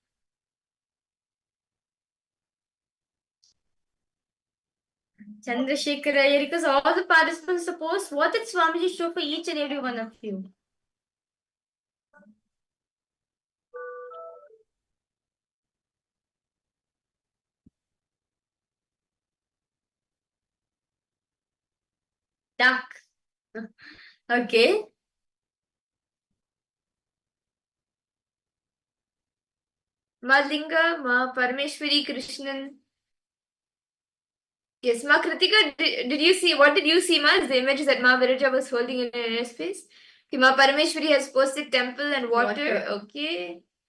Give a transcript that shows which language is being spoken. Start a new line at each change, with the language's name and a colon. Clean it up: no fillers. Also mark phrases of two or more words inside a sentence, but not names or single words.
English: Chandrasekhar Iyer, because all the participants to post what did Swamiji show for each and every one of you. Duck. Okay. Ma Linga, Ma Parameshwari Krishnan. Yes, Ma Kritika, did you see, what did you see, Ma? The image that Ma Viraja was holding in her inner space. Okay, Ma Parameshwari has posted temple and water. Okay.